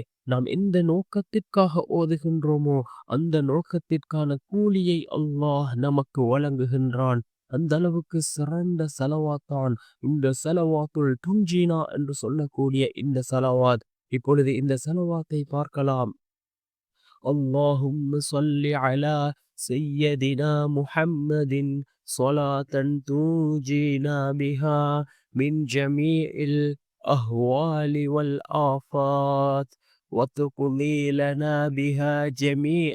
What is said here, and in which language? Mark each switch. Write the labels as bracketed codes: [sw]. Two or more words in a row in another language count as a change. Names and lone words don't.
[ta] நாம் எந்த நோக்கத்திற்காக ஓதுகின்றோமோ அந்த நோக்கத்திற்கான கூலியை அல்லாஹ் நமக்கு வழங்குகின்றான். அந்த அளவுக்கு சிறந்த ஸலவாத்தான் இந்த ஸலவாத்துல் துன்ஜினா என்று சொல்லக்கூடிய இந்த ஸலவாத். இப்பொழுது இந்த ஸலவாத்தை பார்க்கலாம். [ar] اللهم صل على سيدنا محمد صلاة تنجينا بها من جميع الأهوال والآفات وتقضي لنا بها جميع